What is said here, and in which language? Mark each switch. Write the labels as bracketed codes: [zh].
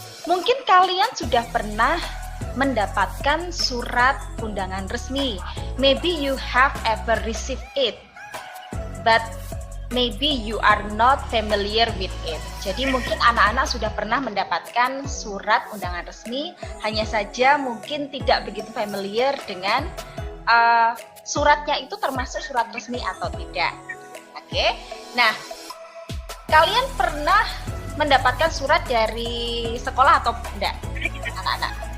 [id] Mungkin kalian sudah pernah mendapatkan surat undangan resmi. [en] Maybe you have ever received it, but maybe you are not familiar with it. [id] Jadi mungkin anak-anak sudah pernah mendapatkan surat undangan resmi, hanya saja mungkin tidak begitu familiar dengan suratnya itu termasuk surat resmi atau tidak. Oke, nah kalian pernah mendapatkan surat dari sekolah atau tidak, anak-anak?